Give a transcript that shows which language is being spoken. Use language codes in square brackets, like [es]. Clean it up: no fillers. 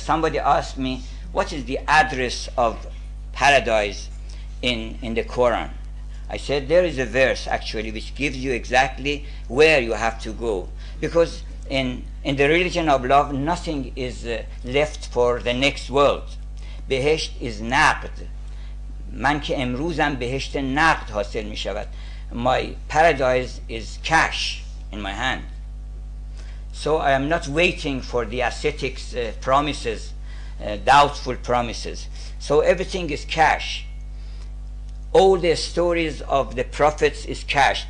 [en] Somebody asked me, what is the address of paradise in the Quran? I said, there is a verse actually which gives you exactly where you have to go, because in the religion of love nothing is left for the next world. [fa] بهشت [en] is [fa] نقد. من که امروزم بهشت نقد حاصل می شود. [en] My paradise is cash in my hand. So I am not waiting for the ascetics' promises, doubtful promises. So everything is cash. All the stories of the prophets is cash.